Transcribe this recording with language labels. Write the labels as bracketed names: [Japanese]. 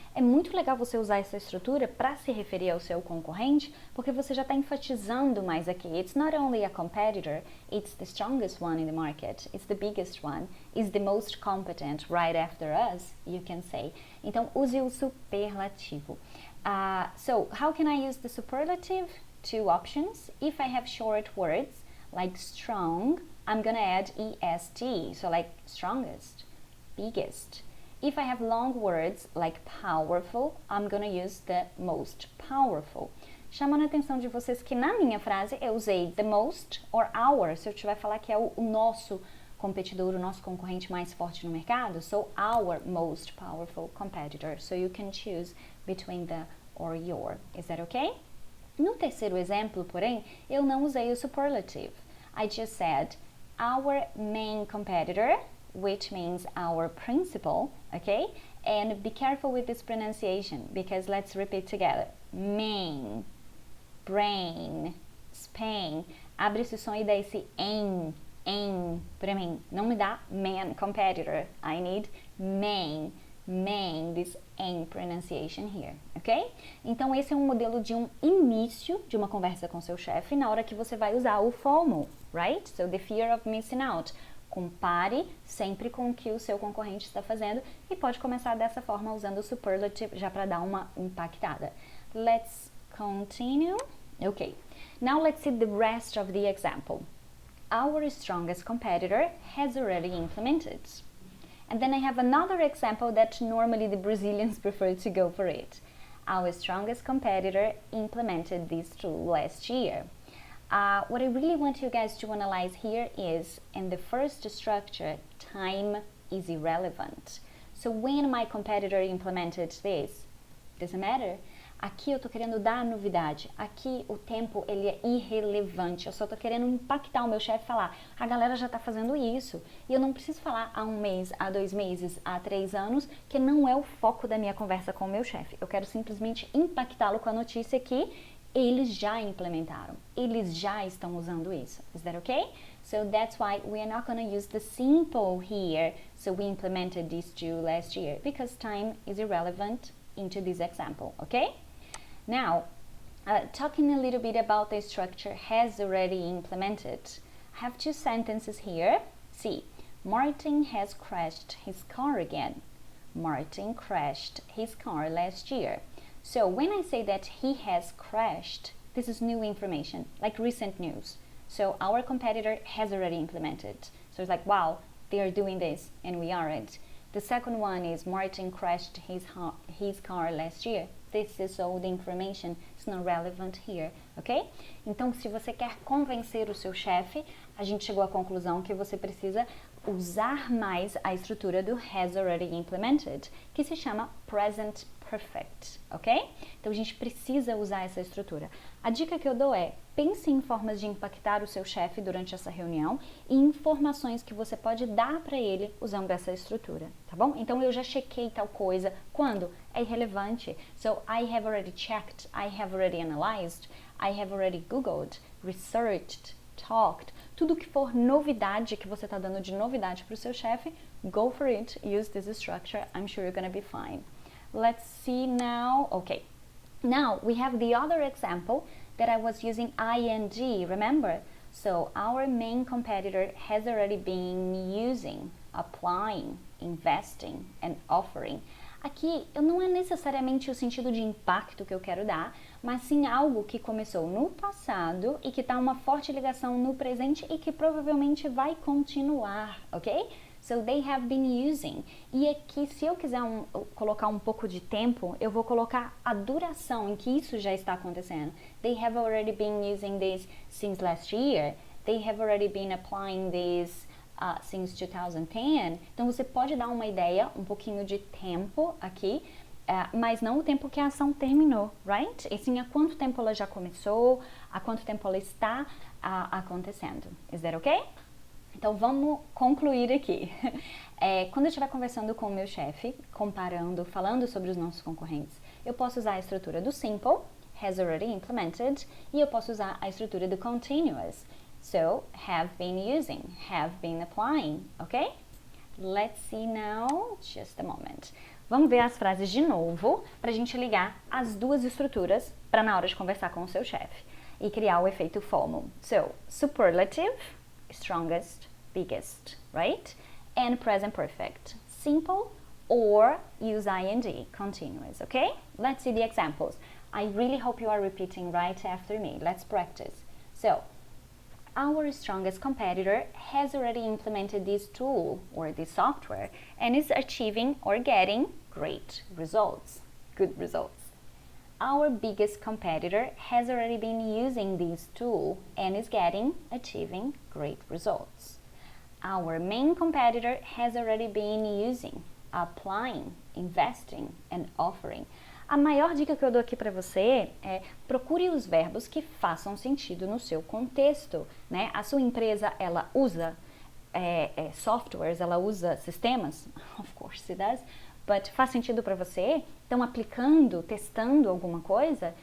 [Portuguese] É muito legal você usar essa estrutura para se referir ao seu concorrente, porque você já está enfatizando mais aqui. [English] It's not only a competitor, it's the strongest one in the market, it's the biggest one, it's the most competent right after us, you can say. [Portuguese] Então, use o superlativo. [English] So, how can I use the superlative? 2 options. If I have short words, like strong, I'm gonna add est, so like strongest, biggest. If I have long words like powerful, I'm gonna use the most powerful. [Portuguese] Chamando a atenção de vocês que na minha frase eu usei the most or our, se eu tiver falar que é o nosso competidor, o nosso concorrente mais forte no mercado, [English] so our most powerful competitor. So you can choose between the or your. Is that okay? [Portuguese] No terceiro exemplo, porém, eu não usei o superlative. [English] I just said our main competitor, which means our principal, okay? And be careful with this pronunciation, because let's repeat together. Main, brain, Spain. [Portuguese] Abre esse som e dá esse em, para mim. Não me dá [English] man competitor. I need main, this em pronunciation here, ok? [Portuguese] Então esse é um modelo de um início de uma conversa com seu chefe na hora que você vai usar o FOMO, [English] right? So the fear of missing out. [Portuguese] Compare sempre com o que o seu concorrente está fazendo e pode começar dessa forma usando o superlative já para dar uma impactada. [English] Let's continue. Okay. Now let's see the rest of the example. Our strongest competitor has already implemented. And then I have another example that normally the Brazilians prefer to go for it. Our strongest competitor implemented this tool last year. What I really want you guys to analyze here is, in the first structure, time is irrelevant. So when my competitor implemented this, doesn't matter. [Portuguese] Aqui eu tô querendo dar novidade. Aqui o tempo ele é irrelevante. Eu só tô querendo impactar o meu chefe e falar, a galera já tá fazendo isso. E eu não preciso falar há 1 mês, há 2 meses, há 3 anos, que não é o foco da minha conversa com o meu chefe. Eu quero simplesmente impactá-lo com a notícia que eles já implementaram. Eles já estão usando isso. [English] Is that okay? So that's why we are not going to use the simple here. So we implemented these two last year because time is irrelevant into this example, okay? Now, talking a little bit about the structure has already implemented. I have 2 sentences here. See, Martin has crashed his car again. Martin crashed his car last year. So when I say that he has crashed, this is new information, like recent news. So our competitor has already implemented. So it's like, wow, they are doing this and we aren't. The second one is Martin crashed his car last year. This is old information, it's not relevant here, ok? [Portuguese] Então, se você quer convencer o seu chefe, a gente chegou à conclusão que você precisa usar mais a estrutura do has already implemented, que se chama present perfect, ok? Então, a gente precisa usar essa estrutura. A dica que eu dou é, pense em formas de impactar o seu chefe durante essa reunião e informações que você pode dar para ele usando essa estrutura, tá bom? Então, eu já chequei tal coisa. Quando? É irrelevante. [English] So, I have already checked, I have already analyzed, I have already Googled, researched, talked. [Portuguese] Tudo que for novidade, que você está dando de novidade para o seu chefe, [English] go for it, use this structure, I'm sure you're gonna be fine. Let's see now, okay. Now, we have the other example that I was using ing, remember? So, our main competitor has already been using, applying, investing, and offering. [Portuguese] Aqui, não é necessariamente o sentido de impacto que eu quero dar, mas sim algo que começou no passado e que está uma forte ligação no presente e que provavelmente vai continuar, ok? [English] So they have been using. [Portuguese] E aqui, se eu quiser colocar um pouco de tempo, eu vou colocar a duração em que isso já está acontecendo. [English] They have already been using this since last year. They have already been applying this since 2010. [Portuguese] Então, você pode dar uma ideia, um pouquinho de tempo aqui, mas não o tempo que a ação terminou, [English] right? [Portuguese] E sim, há quanto tempo ela já começou, há quanto tempo ela está acontecendo. [English] Is that okay? [Portuguese] Então, vamos concluir aqui. Quando eu estiver conversando com o meu chefe, comparando, falando sobre os nossos concorrentes, eu posso usar a estrutura do simple, has already implemented, e eu posso usar a estrutura do continuous. [English] So, have been using, have been applying, ok? Let's see now, just a moment. [Portuguese] Vamos ver as frases de novo, para a gente ligar as duas estruturas para na hora de conversar com o seu chefe e criar o efeito FOMO. [English] So, superlative, strongest, biggest, right? And present perfect, simple or use ing, continuous, okay? Let's see the examples. I really hope you are repeating right after me. Let's practice. So, our strongest competitor has already implemented this tool or this software and is achieving or getting great results, good results. Our biggest competitor has already been using this tool and is achieving great results. Our main competitor has already been using, applying, investing and offering. [Portuguese] A maior dica que eu dou aqui para você é procure os verbos que façam sentido no seu contexto, né? A sua empresa, ela usa softwares, ela usa sistemas? [English] Of course it does. [Portuguese] But faz sentido para você? Estão aplicando, testando alguma coisa?